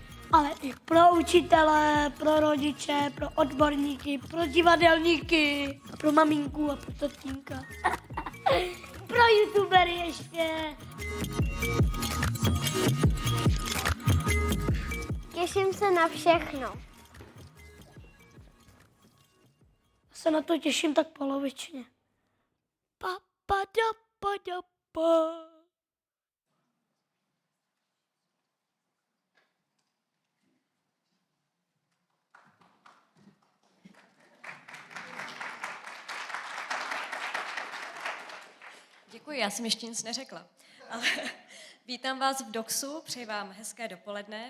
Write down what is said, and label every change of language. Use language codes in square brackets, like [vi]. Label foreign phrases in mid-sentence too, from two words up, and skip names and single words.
[cs] Ale i pro učitele, pro rodiče, pro odborníky, pro divadelníky, a pro maminku a pro tatínka. Pro youtubery ještě. Těším se na všechno. Se na to těším tak polovičně. Pa, pa, da, pa, da, pa. Děkuji, já jsem ještě nic neřekla. Ale vítám vás v DOXu, přeji vám hezké dopoledne.